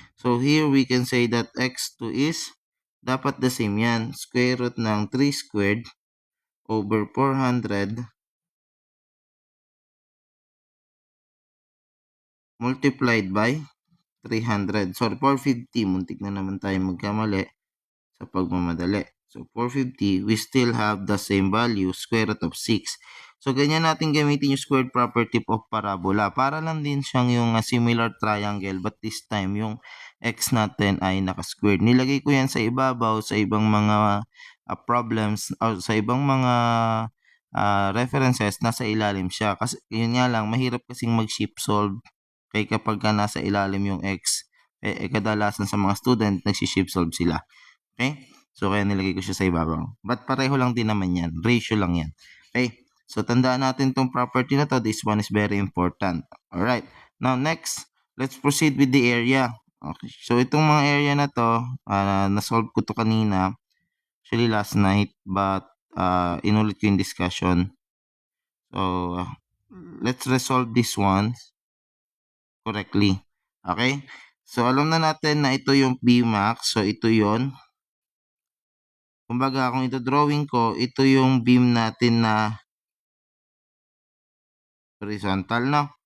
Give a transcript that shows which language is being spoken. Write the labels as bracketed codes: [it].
[en] So, here we can say that x2 is dapat the same yan. Square root ng 3 squared over 400 multiplied by 300. Sorry, 450. [tl] Muntik na naman tayo magkamali sa pagmamadali. [en] So, 450, we still have the same value, square root of 6. [tl] So, ganyan natin gamitin yung squared property of parabola. Para lang din siyang yung similar triangle, [en] but this time, [tl] yung x natin ay naka-squared. Nilagay ko yan sa ibabaw, sa ibang mga problems, or sa ibang mga references, nasa ilalim siya. Kasi, yun nga lang, mahirap kasing mag-shift solve kaya kapag ka nasa ilalim yung x, kadalasan sa mga student, nagsi-shift solve sila. Okay? So, kaya nilagay ko siya sa ibabaw. But pareho lang din naman yan. Ratio lang yan. Okay? So, tandaan natin tong property na to. [en] This one is very important. Alright. Now, next, let's proceed with the area. Okay. [tl] So, itong mga area na to, na-solve ko to kanina. [en] Actually, last night. But, [tl] inulit ko yung [en] discussion. So, let's resolve this one correctly. [tl] Okay? So, alam na natin na ito yung Bmax. So, ito yon. Kumbaga, kung ito drawing ko, ito yung beam natin na horizontal, no?